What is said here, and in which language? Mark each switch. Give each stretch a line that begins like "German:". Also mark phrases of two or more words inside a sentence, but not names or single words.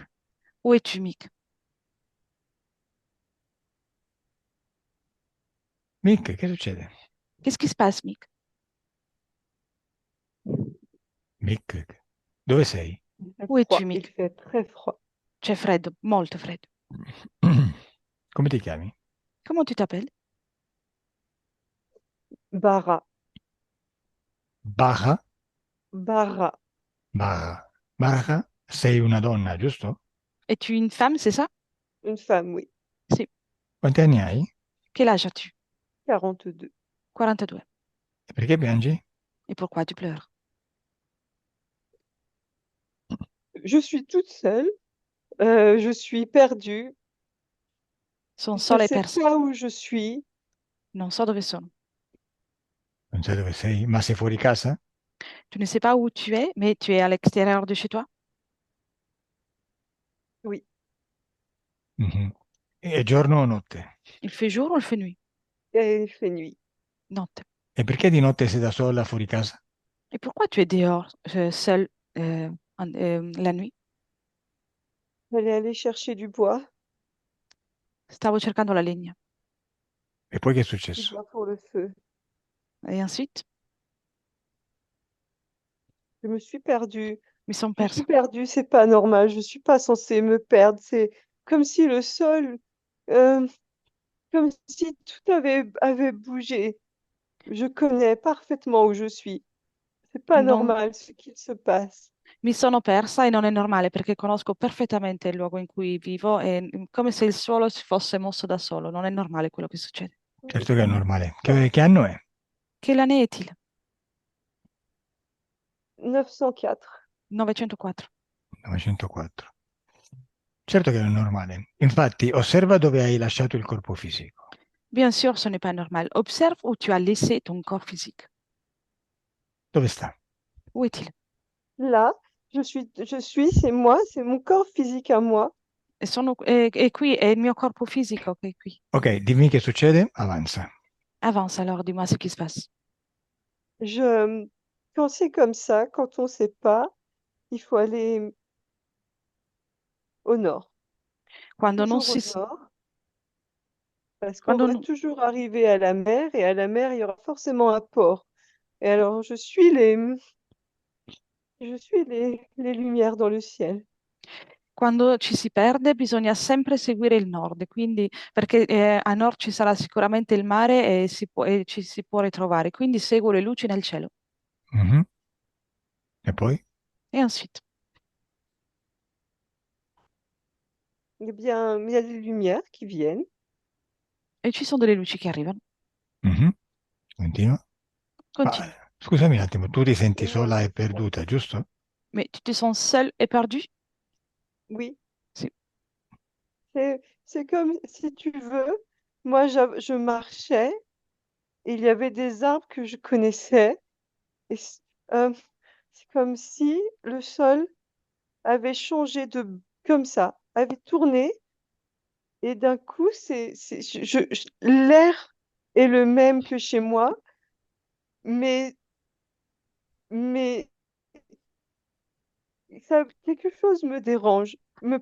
French: Où es-tu, Mick?
Italian: Mick, che succede?
French: Qu'est-ce qui se passe, Mick?
Italian: Mick, dove sei?
French: Il fait Où es-tu, froid. Il Mick? fait très froid.
Italian: C'è freddo, molto freddo. Come ti chiami?
French: Comment tu t'appelles? Bara. Baja? Bara. Baja.
Italian: Baja, sei una donna, giusto?
French: Es-tu une femme, c'est ça? Une femme, oui.
Italian: Sì. Quanti anni hai?
French: Quel âge as-tu? 42. 42.
Italian: E perché piangi?
French: Et pourquoi tu pleures? Je suis toute seule. Je suis perdue.
Italian: Sono
French: Je ne
Italian: sola e
French: sais
Italian: persa.
French: pas où je suis.
Italian: Non so dove sono. Non sai dove sei? Ma sei fuori casa?
French: Tu ne sais pas où tu es, mais tu es à l'extérieur de chez toi? Oui.
Italian: Mhm. È giorno o notte?
French: Il fait jour ou il fait nuit? Et il fait nuit.
Italian: Notte. E perché di notte sei da sola fuori casa?
French: Et pourquoi tu es dehors, seul, la nuit? J'allais aller chercher du bois.
Italian: Stavo cercando la legna. E poi che è
French: Du
Italian: successo?
French: bois pour le feu. Et ensuite, Je me suis perdue.
Italian: mi sono
French: Je suis
Italian: persa.
French: perdue, c'est pas normal. Je suis pas censée me perdre. C'est comme si le sol, euh, comme si tout avait bougé. Je connais parfaitement où je suis. C'est pas
Italian: Non,
French: normal ce qu'il se passe.
Italian: mi sono persa e non è normale perché conosco perfettamente il luogo in cui vivo e come se il suolo si fosse mosso da solo. Non è normale quello che succede. Certo che è normale. Che anno è?
French: Quelle année est-il? 904. 904.
Italian: 904. Certo che non è normale. Infatti, osserva dove hai lasciato il corpo fisico.
French: Bien sûr, ce n'est pas normal. Observe où tu as laissé ton corps physique.
Italian: Dove sta?
French: Où est-il? Là, c'est moi, c'est mon corps physique à moi.
Italian: È qui, è il mio corpo fisico che è qui. Ok, dimmi che succede, avanza.
French: Avance alors, dis-moi ce qui se passe. Je, quand c'est comme ça, quand on ne sait pas, il faut aller au nord,
Italian: Quando non
French: toujours
Italian: si...
French: au nord, parce qu'on
Italian: Quando
French: va
Italian: non-
French: toujours arriver à la mer, et à la mer, il y aura forcément un port. Et alors, je suis les lumières dans le ciel.
Italian: Quando ci si perde bisogna sempre seguire il nord, quindi perché a nord ci sarà sicuramente il mare e ci si può ritrovare, quindi seguo le luci nel cielo. Mhm. E poi?
French: E ensuite, Eh bien, il y a des lumières qui viennent.
Italian: e ci sono delle luci che arrivano. Mhm. Continua. Ma
French: Continue.
Italian: scusami un attimo, tu ti senti
French: Et moi,
Italian: sola e perduta, giusto?
French: Mais tu te sens seul et perdu? oui,
Italian: Sì.
French: c'est comme si tu veux, moi, je marchais, et il y avait des arbres que je connaissais, et c'est comme si le sol avait changé comme ça, avait tourné, et d'un coup, l'air est le même que chez moi, mais, mais quelque chose me dérange, me